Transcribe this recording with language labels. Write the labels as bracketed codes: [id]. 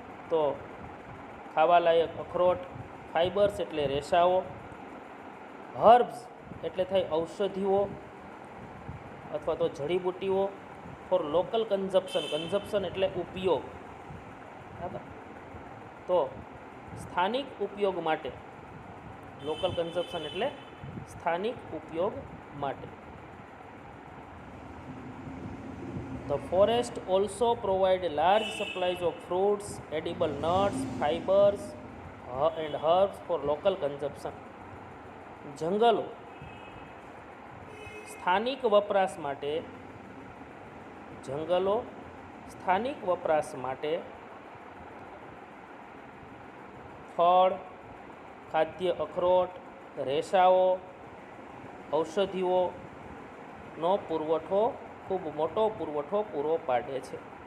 [gu] તો ખાવા લાયક અખરોટ, ફાઇબર્સ એટલે રેસાઓ, હર્બ્સ એટલે થાય ઔષધિઓ અથવા તો જડીબુટ્ટીઓ, [en] for local consumption, [gu] કન્ઝપ્શન એટલે ઉપયોગ, બરાબર, તો સ્થાનિક ઉપયોગ માટે, લોકલ કન્ઝપ્શન એટલે સ્થાનિક ઉપયોગ માટે. [en] The forest also provide large supplies of fruits, edible nuts, fibers and herbs for local consumption. [gu] જંગલો સ્થાનિક વપરાશ માટે, જંગલો સ્થાનિક વપરાશ માટે ફળ, ખાદ્ય અખરોટ, રેસાઓ, ઔષધિઓનો પુરવઠો, ખૂબ મોટો પુરવઠો પૂરો પાડે છે.